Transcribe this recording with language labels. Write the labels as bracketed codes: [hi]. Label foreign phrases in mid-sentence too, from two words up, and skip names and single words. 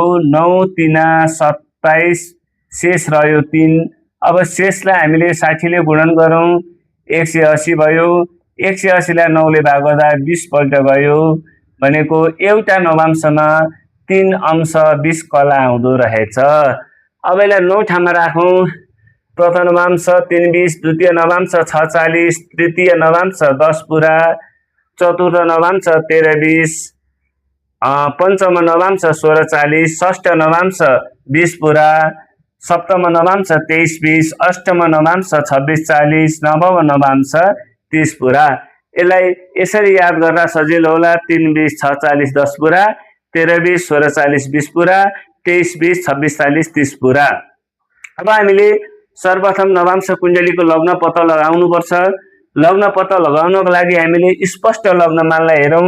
[ne] 9 3 27, शेष रह्यो 3। अब शेषलाई हामीले 60 ले गुणन गरौँ, 180 भयो। 180 लाई 9 ले भाग गर्दा 20 पल्ट गयो भनेको एउटा नवांशमा 3 अंश 20 कला हुँदो रहेछ। अब यसलाई 9 ठाउँमा राखौँ। प्रथम नवांश 3 20, द्वितीय नवांश 6 40, तृतीय नवांश 10 पुरा, चतुर्थ नवांश 13 20, पंचम नवांश 16 40, षष्ठ नवांश 20 पुरा, सप्तम नवांश 23 20, अष्टम नवांश 26 40, नवम नवांश 30 पुरा। यसलाई यसरी याद गर्न सजिलो होला। 3 20 6 40 10 पुरा, 13 20 16 40 20 पुरा, 23 20 26 40 30 पुरा। अब हामीले सर्वप्रथम नवांश कुण्डलीको लग्न पत्ता लगाउनुपर्छ। लग्न पत्ता लगाउनको लागि हामीले स्पष्ट लग्नमानलाई हेरौँ।